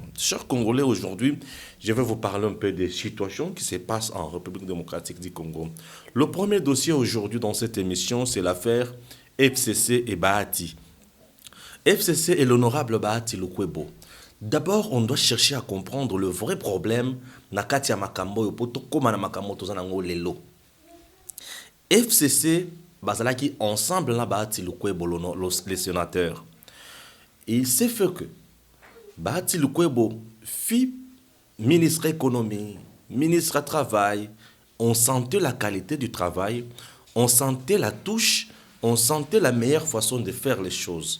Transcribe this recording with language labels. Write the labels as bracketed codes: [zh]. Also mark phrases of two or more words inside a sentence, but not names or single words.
[fr] Chers Congolais, aujourd'hui, je vais vous parler un peu des situations qui se passent en République démocratique du Congo. Le premier dossier aujourd'hui dans cette émission, c'est l'affaire FCC et Bahati. FCC et l'honorable Bahati Lukwebo. D'abord, on doit chercher à comprendre le vrai problème [ln] na kati ya makambo yo poto koma na makambo tozana ngo lelo. FCC bazalaki ensemble na Bahati Lukwebo [fr] les sénateurs. Il s'est fait que Bahati Lukwebo fit ministre économie, ministre travail, on sentait la qualité du travail, on sentait la touche, on sentait la meilleure façon de faire les choses.